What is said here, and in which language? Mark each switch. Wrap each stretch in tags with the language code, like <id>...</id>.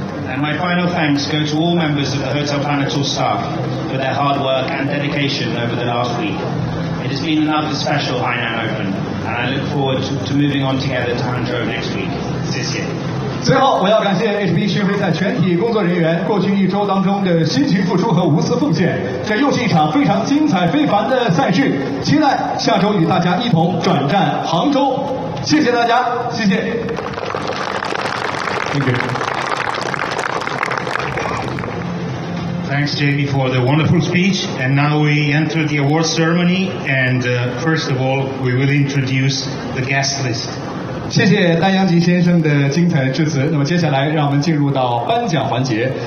<en>And my final thanks go to all members of the Hotel Planetal staff for their hard work and dedication over the last week. It has been another special Hainan Open, and I look forward to moving on together to Hangzhou next week.</en> <zh>谢谢。最后，我要感谢 HB 讯飞在全体工作人员过去一周当中的辛勤付出和无私奉献。这又是一场非常精彩非凡的赛事，期待下周与大家一同转战杭州。谢谢大家，谢谢。</zh> <en>Thank you. Thanks, Jamie, for the wonderful speech. And now we enter the award ceremony. And first of all, we will introduce the guest list.</en> <zh>谢谢丹阳吉先生的精彩致辞。那么接下来让我们进入到颁奖环节。</zh>